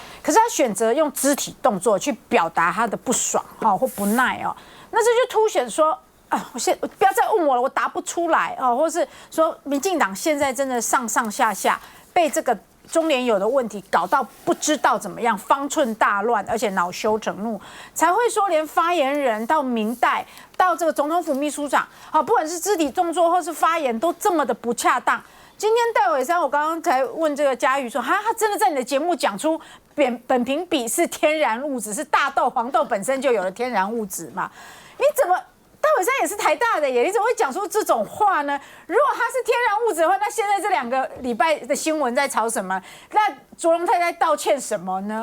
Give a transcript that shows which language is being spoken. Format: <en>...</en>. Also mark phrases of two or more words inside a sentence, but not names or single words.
<zh>可是他選擇用肢體動作去表達他的不爽或不耐哦，那這就凸顯說啊，我不要再問我了，我答不出來哦，或是說民進黨現在真的上下被這個中聯友的問題搞到不知道怎麼樣，方寸大亂，而且惱羞成怒，才會說連發言人到民代到這個總統府秘書長，不管是肢體動作或是發言都這麼的不恰當。今天戴瑋姍，我剛剛才問這個嘉瑜說，他真的在你的節目講出苯酃比是天然物質，是大豆、黃豆本身就有的天然物質嘛？你怎麼？戴瑋姍也是台大的耶，你怎麼會講出這種話呢？如果它是天然物質的話，那現在這2個禮拜的新聞在吵什麼？那卓榮泰在道歉什麼呢？</zh>